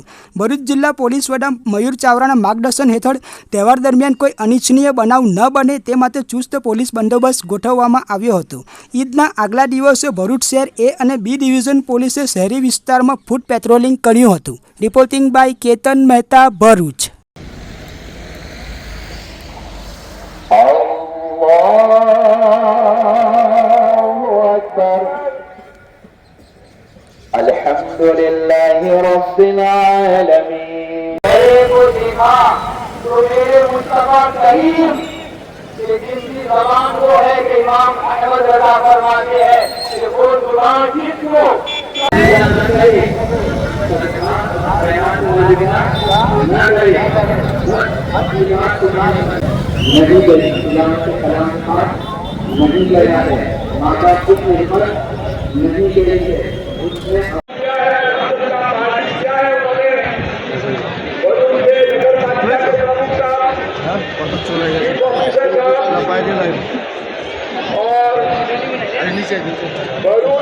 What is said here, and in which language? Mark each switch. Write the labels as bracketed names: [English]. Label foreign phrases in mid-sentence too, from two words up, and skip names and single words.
[Gujarati] ભરૂચ જિલ્લા પોલીસ વડા મયુર ચાવડાના માર્ગદર્શન હેઠળ તહેવાર દરમિયાન કોઈ અનિચ્છનીય બનાવ ન બને તે માટે ચુસ્ત પોલીસ બંદોબસ્ત ગોઠવવામાં આવ્યો હતો। ઈદના આગલા દિવસે ભરૂચ શહેર એ અને બી ડિવિઝન પોલીસે શહેરી વિસ્તારમાં [English] foot patrolling [Gujarati] કર્યું હતું। [English] reporting by [Gujarati] કેતન મહેતા, ભરૂચ। [Arabic] الحمد لله رب العالمين. [Hindi] तो मेरे मुस्तफा करीम कि जिसकी ज़बान वो है कि इमाम अहमद रज़ा फरमाते हैं कि वो ज़ुबान जिसको नहीं लगा है, माता कुछ नहीं करेंगे उसमें भरूच